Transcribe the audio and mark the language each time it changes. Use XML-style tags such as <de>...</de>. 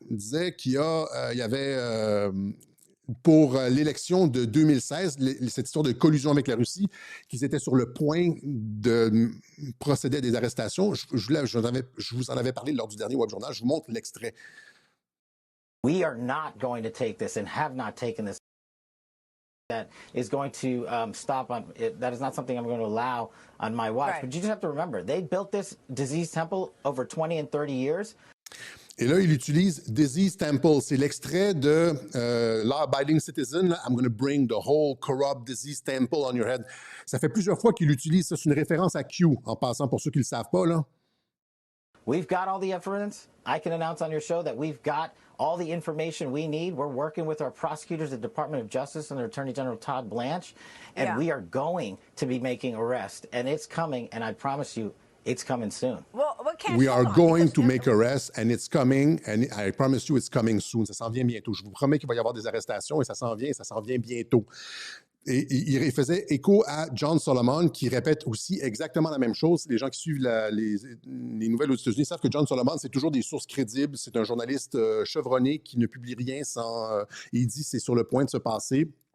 <fr>Il disait qu'il y avait... pour l'élection de 2016, cette histoire de collusion avec la Russie, qu'ils étaient sur le point de procéder à des arrestations. Je vous en avais parlé lors du dernier Web Journal. Je vous montre l'extrait.</fr> <en>We are not going to take this and have not taken this. That is going to stop on it. That is not something I'm going to allow on my watch. Right. But you just have to remember, they built this disease temple over 20 and 30 years.</en> <fr>Et là, il utilise Disease Temple. C'est l'extrait de Law-Abiding Citizen.</fr> <en>Là, I'm going to bring the whole corrupt disease temple on your head.</en> <fr>Ça fait plusieurs fois qu'il utilise ça. C'est une référence à Q, en passant pour ceux qui ne le savent pas, là.</fr> <en>We've got all the evidence. I can announce on your show that we've got all the information we need. We're working with our prosecutors at the Department of Justice and their Attorney General Todd Blanche, and we are going to be making arrests, and it's coming, and I promise you, it's coming soon. Well, we are going to make arrests, and it's coming, and I promise you, it's coming soon.</en> <fr>Ça s'en vient bientôt. Je vous promets qu'il va y avoir des arrestations, et ça s'en vient bientôt. Et il faisait écho à John Solomon, qui répète aussi exactement la même chose. Les gens qui suivent les nouvelles aux États-Unis savent que John Solomon, c'est toujours des sources crédibles. C'est un journaliste chevronné qui ne publie rien sans... il dit c'est sur le point de se passer.</fr>